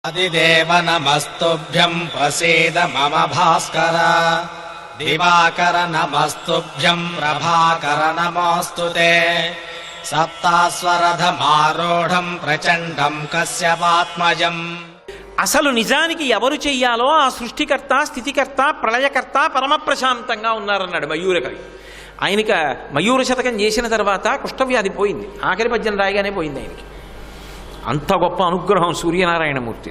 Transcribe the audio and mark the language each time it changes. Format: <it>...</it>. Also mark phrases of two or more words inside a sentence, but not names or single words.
<sa>आदिदेव नमस्तुभ्यं प्रसीद मम भास्कर दिवाकर नमस्तुभ्यं प्रभाकर नमोऽस्तुते सप्तास्वरधमारूढं प्रचण्डं कश्यपात्मजं।</sa> <te>అసలు నిజానికి ఎవరు చెయ్యాలో ఆ సృష్టికర్త స్థితికర్త ప్రళయకర్త పరమ ప్రశాంతంగా ఉన్నారన్నాడు మయూరకవి. ఆయనకి మయూర శతకం చేసిన తర్వాత కుష్ఠవ్యాధి పోయింది, ఆఖరి పద్యం రాయగానే పోయింది ఆయనకి. అంత గొప్ప అనుగ్రహం సూర్యనారాయణమూర్తిది.</te>